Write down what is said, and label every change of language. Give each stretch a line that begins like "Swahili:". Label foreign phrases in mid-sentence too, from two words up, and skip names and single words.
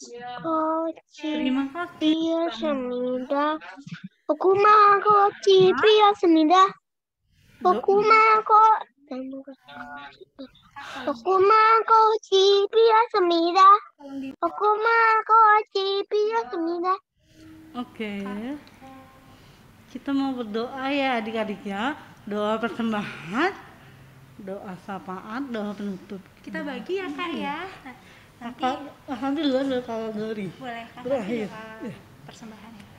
Indonesian: Terima kasih.
Korean: 피었습니다. 고구마꽃이 피었습니다. 고구마꽃이 피었습니다. 고구마꽃이 피었습니다.
Indonesian: Oke. Kita mau berdoa ya adik-adik ya. Doa persembahan, doa syafaat, doa penutup. Kita bagi ya Kak ya. Nanti Alhamdulillah udah kakak Gori. boleh Kak Berakhir. doa persembahan ya.